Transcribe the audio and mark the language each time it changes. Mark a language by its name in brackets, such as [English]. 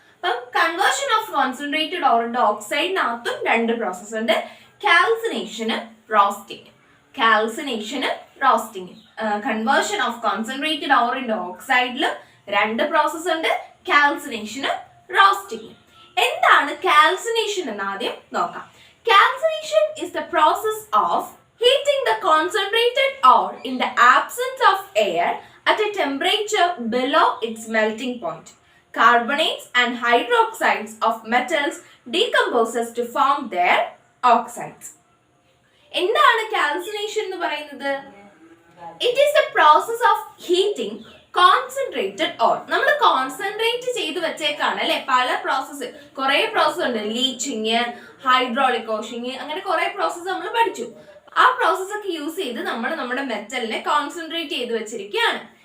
[Malayalam] അപ്പം [English] conversion of concentrated ore into [Malayalam] ഓക്സൈഡിനകത്തും രണ്ട് process ഉണ്ട്, കാൽസിനേഷനും roasting. കാൽസിനേഷനും roasting. [English] conversion of concentrated ore into [Malayalam] ഓക്സൈഡിലും രണ്ട് process ഉണ്ട്, കാൽസിനേഷനും റോസ്റ്റിംഗ്. എന്താണ് കാൽസിനേഷൻ എന്ന് ആദ്യം നോക്കാം. [English] Calcination is the process of heating the concentrated ore in the absence of air at a temperature below its melting point. Carbonates and hydroxides of metals decomposes to form their oxides. [Malayalam] എന്താണ് calcination എന്ന് പറയുന്നത്? [English] It is the process of heating concentrated ore. [Malayalam] നമ്മൾ concentrate ചെയ്ത് വെച്ചേക്കാണ് അല്ലെ, പല process, കുറെ process ഉണ്ട്, ലീച്ചിങ്, ഹൈഡ്രോളിക് വാഷിങ്, അങ്ങനെ കുറെ പ്രോസസ്സ് നമ്മൾ പഠിച്ചു. ആ പ്രോസസ് ഒക്കെ യൂസ് ചെയ്ത് നമ്മൾ നമ്മുടെ മെറ്റലിനെ കോൺസെൻട്രേറ്റ് ചെയ്ത് വെച്ചിരിക്കുകയാണ്.